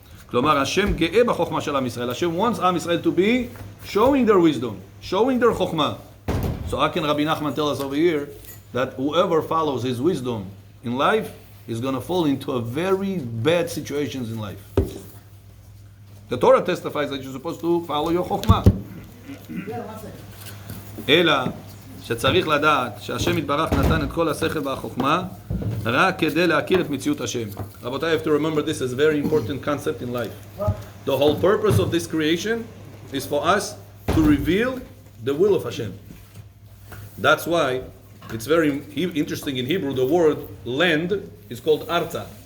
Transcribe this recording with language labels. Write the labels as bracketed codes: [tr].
[he] Klomar Hashem ge'eh b'chokhmah shel Am Yisrael. [en] Hashem wants Am Yisrael to be showing their wisdom, showing their chokhmah. So how can Rabbi Nachman tell us over here that whoever follows his wisdom in life is going to fall into a very bad situations in life? The Torah testifies that you're supposed to follow your chokhmah. [he] אלא שצריך לדעת שהשם יתברך נתן את כל השכל והחוכמה רק כדי להכיר את מציאות השם. [en] רבותיי, I have to remember this is a very important concept in life. The whole purpose of this creation is for us to reveal the will of Hashem. That's why it's very interesting in Hebrew, the word land is called arza.